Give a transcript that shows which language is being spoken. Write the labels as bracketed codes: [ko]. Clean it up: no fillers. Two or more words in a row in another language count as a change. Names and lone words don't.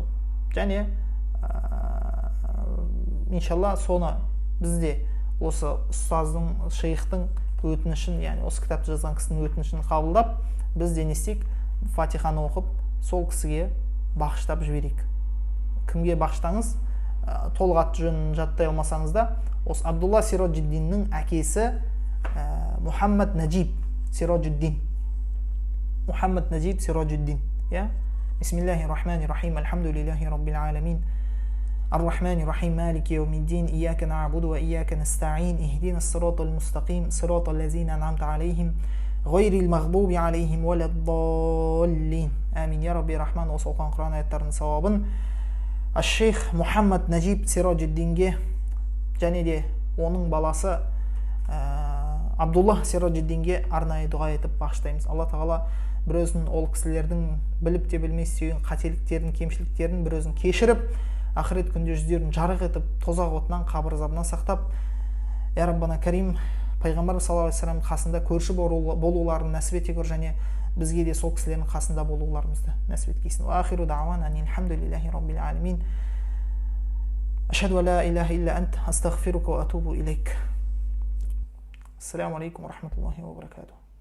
[kk] Және иншалла соны бізде осы ұстаздың, шейхтің өтінішін, яғни осы кітапты жазған кісінің өтінішін қабылдап, біз де не істейік? Фатиханы оқып, сол кісіге бағыштап жіберейік. Кімге бағыштаңыз? Толық аты жөнін жаттай алмасаңыз да, осы Абдулла Сираджиддиннің әкесі Мухаммад Наджиб Сираджиддин. [ar] محمد نجيب سراج الدين. بسم الله الرحمن الرحيم. الحمد لله رب العالمين. الرحمن الرحيم. مالك يوم الدين. إياك نعبد وإياك نستعين. اهدنا الصراط المستقيم. صراط الذين أنعمت عليهم. غير المغضوب عليهم ولا الضالين. آمين. يا ربي رحمن. [kk] Осы оқыған Құран аяттарының сауабын Аш-Шейх Мухаммад Наджиб Сираджиддинге және де оның баласы Абдулла Сираджиддинге арнайы дұға етіп бағыштаймыз. Алла тағала бір өзін ол кісілердің біліп те білмей істеген қателіктерін, кемшіліктерін бір өзін кешіріп, ақырет күнде жүздерін жарық етіп, тозақ отынан, қабір азабынан сақтап, [ar] يا ربنا كريم, [kk] пайғамбар [ar] صلى الله عليه وسلم [kk] қасында көрші болуларын нәсіп ете көр, және бізге де сол кісілердің қасында болуларымызды нәсіп еткейсін. [ar] وآخر دعوانا أن الحمد لله رب العالمين. أشهد أن لا إله إلا أنت، أستغفرك وأتوب إليك. السلام عليكم ورحمة الله وبركاته.